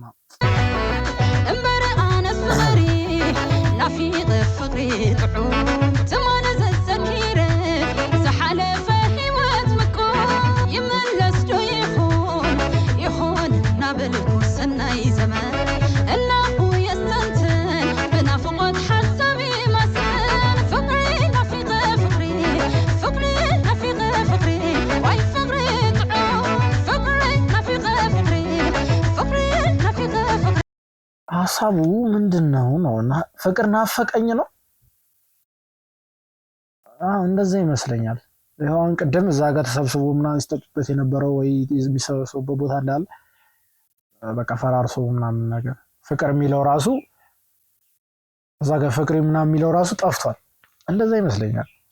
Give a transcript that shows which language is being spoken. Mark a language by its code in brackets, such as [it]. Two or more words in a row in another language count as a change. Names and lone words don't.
[ti] እምበረ አነስ ፍቅሪ ናፊቅ ፍቅሪ ጥዑም ዘማነ ዘዘኪረ ዝሓለፈ ህይወት ምኮ ይመለስ ዶ ይኹን ናበልኩ ሰናይ ዘመን እናሁ የስተንትን ብናፍቆት ሓሳቢ ማሰን ፍቅሪ ናፊቅ ፍቅሪ ፍቅሪ ናፊቅ ፍቅሪ ዋይ ፍቅሪ ጥዑም ፍቅሪ ናፊቅ ፍቅሪ ፍቅሪ ናፊቅ [am] ሀሳቡ ምንድነው ነው? እና ፍቅር ናፈቀኝ ነው። እንደዛ ይመስለኛል። ይሄውን ቅድም እዛ ጋር ተሰብስቦ ምናምን ሲጠጡበት የነበረው ወይ የሚሰበሰቡበት ቦታ እንዳለ በቃ ፈራርሶ ምናምን ነገር ፍቅር የሚለው ራሱ እዛ ጋር ፍቅር ምናምን የሚለው ራሱ ጠፍቷል። እንደዛ ይመስለኛል።